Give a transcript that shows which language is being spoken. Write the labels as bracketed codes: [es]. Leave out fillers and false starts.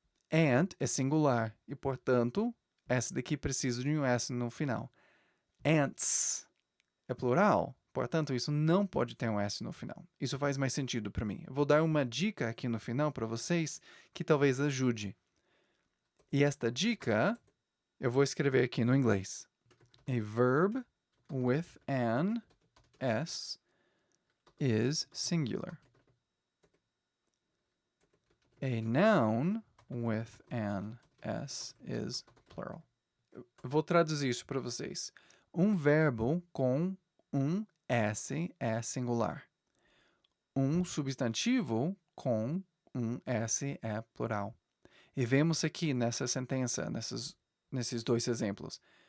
[pt] Aunt é singular e, portanto, essa daqui precisa de um S no final. Aunts é plural, portanto, isso não pode ter um S no final. Isso faz mais sentido para mim. Eu vou dar uma dica aqui no final para vocês que talvez ajude. E esta dica eu vou escrever aqui no inglês. [en] A verb with an S is singular. A noun with an S is plural. [pt] Eu vou traduzir isso para vocês. Um verbo com um S é singular. Um substantivo com um S é plural. E vemos aqui nessa sentença, nesses dois exemplos.